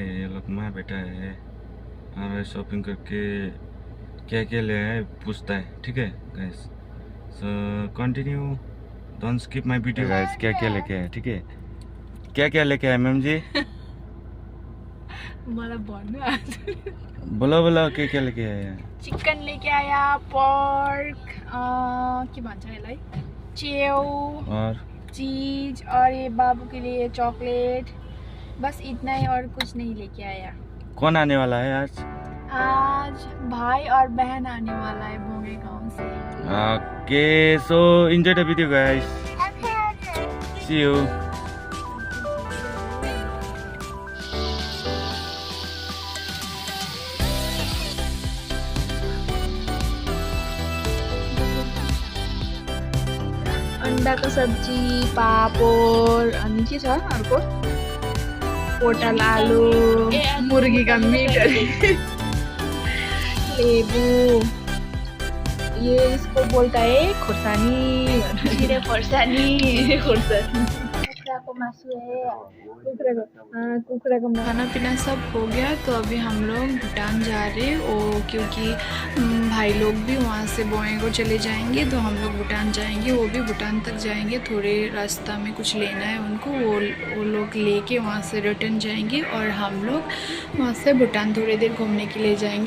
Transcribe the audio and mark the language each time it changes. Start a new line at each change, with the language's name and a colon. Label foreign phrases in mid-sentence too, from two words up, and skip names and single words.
Hindi: ये लोग माँ बेटा है, आ रहा है शॉपिंग करके, क्या क्या ले आए पूछता है, ठीक है गाइस।
English: So continue, don't skip my video guys.
Hindi: क्या क्या लेके आए, ठीक है। क्या क्या लेके आए मैम जी? बोलो बोलो, क्या लेके आए? चिकन लेके आया,
Nepali: पोर्क, के भन्छ यसलाई, च्याउ
Hindi: और चीज, और ये बाबू के लिए चॉकलेट। बस इतना ही और कुछ नहीं लेके आया। कौन आने वाला है आज? आज भाई और बहन आने वाला है भोगे गांव से।
English: Okay, so enjoy the video guys, see you.
Nepali: अंडाको सब्जी, पापड, अनि के छ अर्को, पोटल आलु,
Hindi: मुर्गी का मीट, लेबू, ये इसको बोलता है खुर्सानी, खुर्सानी।
Nepali: कुखुराको मासु
Hindi: है, कुखुराको खाना पीना सब हो गया। तो अभी हम लोग भूटान जा रहे हैं, क्योंकि भाई लोग भी वहाँ से बोएंगो चले जाएंगे, तो हम लोग भूटान जाएंगे। वो भी भूटान तक जाएंगे, थोड़े रास्ता में कुछ लेना है उनको, वो लोग लेके वहाँ से रिटर्न जाएंगे और हम लोग वहाँ से भूटान थोड़ी देर घूमने के लिए जाएंगे।